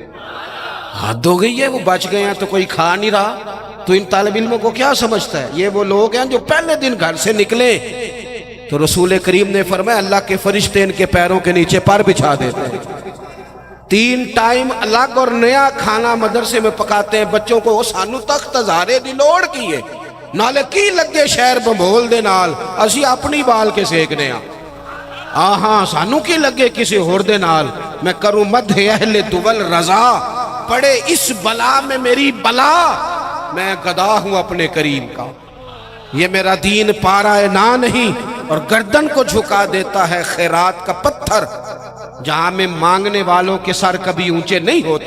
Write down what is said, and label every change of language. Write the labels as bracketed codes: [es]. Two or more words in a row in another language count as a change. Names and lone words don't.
[ur] حد ہو گئی ہے، وہ بچ گئے ہیں تو کوئی کھا نہیں رہا، تو ان طالب علموں کو کیا سمجھتا ہے؟ یہ وہ لوگ ہیں جو پہلے دن گھر سے نکلے تو رسول کریم نے فرمایا اللہ کے فرشتے ان کے پیروں کے نیچے پر بچھا دیتے ہیں. 3 ٹائم الگ اور نیا کھانا مدرسے میں پکاتے ہیں بچوں کو. [pa] سانو تخت ہزارے دی لوڑ کی ہے، نالے کی لگے شہر بمبول دے نال، اسی اپنی بال کے سیکنے ہیں. ہاں سانو کی لگے کسی ہور دے نال. [ur] میں کروں مدح اہل دول رضا، پڑے اس بلا میں میری بلا، میں گدا ہوں اپنے کریم کا. یہ میرا دین پارا نہ نہیں، اور گردن کو جھکا دیتا ہے خیرات کا پتھر. جہاں میں مانگنے والوں کے سر کبھی اونچے نہیں ہوتے.